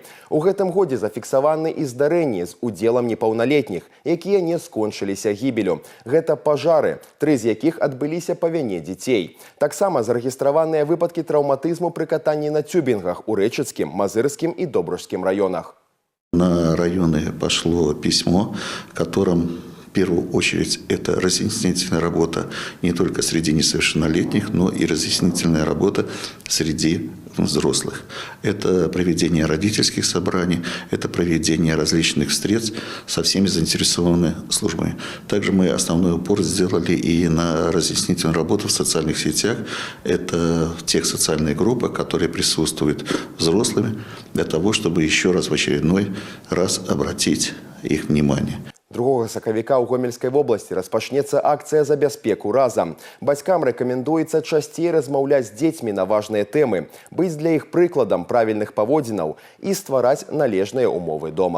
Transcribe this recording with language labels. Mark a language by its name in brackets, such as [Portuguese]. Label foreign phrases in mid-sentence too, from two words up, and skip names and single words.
[Belarusian] У гэтым годзе зафіксаваны і здарэнні з удзелам непаўналетніх, якія не скончыліся гібелю. Гэта пажары, 3 з якіх адбыліся па віне дзяцей. Таксама зарэгістраваныя выпадкі траўматызму пры катанні на тюбінгах у Рэчыцкім, Мазырскім і Добружскім раёнах. [Russian] На районы пошло письмо, в котором в первую очередь это разъяснительная работа не только среди несовершеннолетних, но и разъяснительная работа среди взрослых. Это проведение родительских собраний, это проведение различных встреч со всеми заинтересованными службами. Также мы основной упор сделали и на разъяснительную работу в социальных сетях. Это тех социальных группах, которые присутствуют взрослыми, для того, чтобы еще раз в очередной раз обратить их внимание. [Belarusian] 2 сакавіка ў Гомельскай вобласці распачнецца акцыя за бяспеку разам. Бацькам рэкамендуецца часцей размаўляць з дзецьмі на важныя тэмы, быць для іх прыкладам правільных паводзінаў і ствараць належныя умовы дома.